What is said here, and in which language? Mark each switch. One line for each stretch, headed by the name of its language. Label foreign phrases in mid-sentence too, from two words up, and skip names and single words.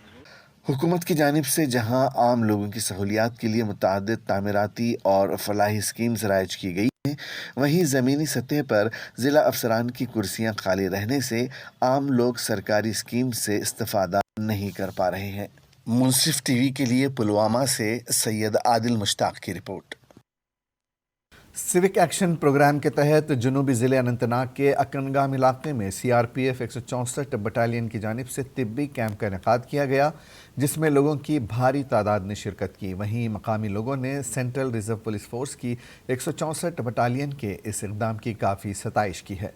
Urdu: حکومت کی جانب سے جہاں عام لوگوں کی سہولیات کے لیے متعدد تعمیراتی اور فلاحی اسکیمز رائج کی گئی ہیں، وہیں زمینی سطح پر ضلع افسران کی کرسیاں خالی رہنے سے عام لوگ سرکاری اسکیم سے استفادہ نہیں کر پا رہے ہیں۔ منصف ٹی وی کے لیے پلوامہ سے سید عادل مشتاق کی رپورٹ۔ سیوک ایکشن پروگرام کے تحت جنوبی ضلع اننت ناگ کے اکنگام علاقے میں CRPF 164 بٹالین کی جانب سے طبی کیمپ کا انعقاد کیا گیا، جس میں لوگوں کی بھاری تعداد نے شرکت کی۔ وہیں مقامی لوگوں نے سینٹرل ریزرو پولیس فورس کی 164 بٹالین کے اس اقدام کی کافی ستائش کی ہے۔